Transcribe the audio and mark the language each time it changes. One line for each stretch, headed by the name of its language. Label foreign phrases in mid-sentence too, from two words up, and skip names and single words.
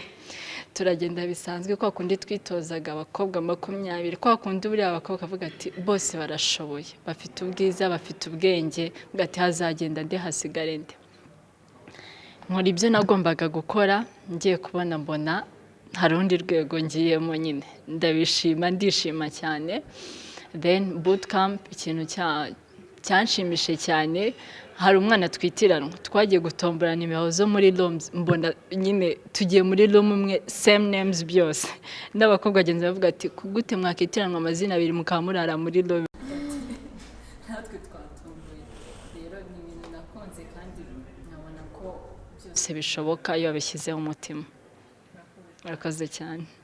Kinyarwanda: Turagenda bisanzwe kwa kundi twitozaga abakobwa 20, kwa kundi buri abakobwa avuga ati bose barashoboye, bafite ubwiza, bafite ubwenge, ugati hazagenda nde hasigare nde. Nkora ibyo nagombaga gukora, ngiye kubona mbona hari undi rwego ngiyemo, nyine ndishima cyane.
English: Then boot camp
Kinyarwanda: ikintu cyanshimishe cyane, hari umwana twitiranwa, twagiye gutombora nimero zo muri rooms, mbona nyine tugiye muri room umwe,
English: same names
Kinyarwanda: byose, n'abakobwa bagenzi bavuga ati kugute mwakitiranwa amazina abiri mukamurara muri room. Natwe twatomboye rero, ni ibintu nakunze kandi nkabona ko byose bishoboka iyo babishyizeho umutima. Murakoze cyane.